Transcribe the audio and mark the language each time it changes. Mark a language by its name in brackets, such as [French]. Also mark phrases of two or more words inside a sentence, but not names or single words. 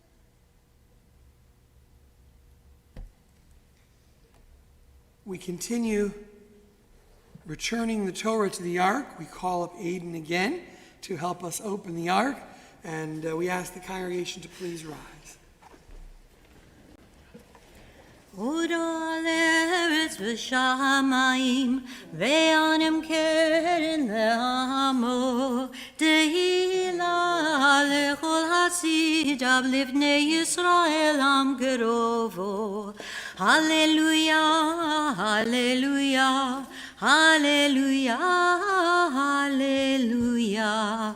[English] We continue returning the Torah to the ark. We call up Aiden again to help us open the ark, and we ask the congregation to please rise. [Hebrew] אורה לארץ ושמים וענים קרן לעמו תהלה לכל חסידיו לבני ישראל עם קרובו. הללויה, הללויה, הללויה, הללויה.